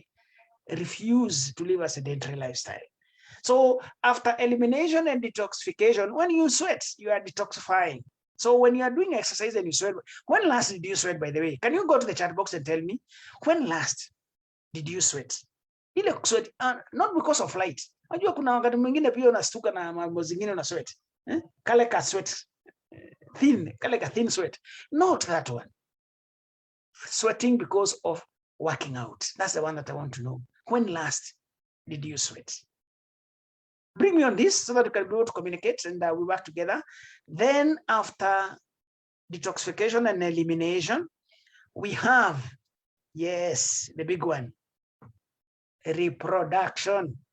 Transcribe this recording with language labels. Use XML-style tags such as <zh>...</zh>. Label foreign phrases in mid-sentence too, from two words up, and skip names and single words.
<en>Refuse to live a sedentary lifestyle. So after elimination and detoxification, when you sweat, you are detoxifying. So when you are doing exercise and you sweat, when last did you sweat, by the way? Can you go to the chat box and tell me, when last did you sweat? Ile sweat, not because of light.</en> <sw>Unajua kuna wakati mwingine pia unastuka na mambo zingine una sweat. Kale ka sweat, thin, kale ka thin sweat.</sw> <en>Not that one. Sweating because of working out. That's the one that I want to know. When last did you sweat? Bring me on this so that we can be able to communicate and we work together. Then after detoxification and elimination, we have, yes, the big one, reproduction.</en>